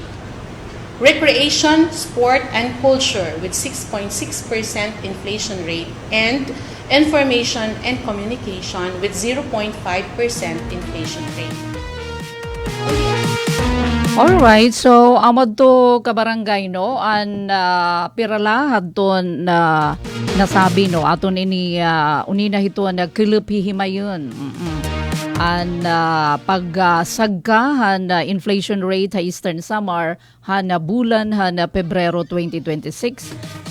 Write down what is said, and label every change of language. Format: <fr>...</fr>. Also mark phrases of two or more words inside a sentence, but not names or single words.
<en>Recreation, sport, and culture with 6.6% inflation rate, and information and communication with 0.5% inflation rate.</en> <war>Alright, so amad to kabarangay no an pirala hadton na nasabi no aton ini unina hito na kilupihimayon. An pagsagka inflation rate sa Eastern Samar bulan Pebrero 2026.</war>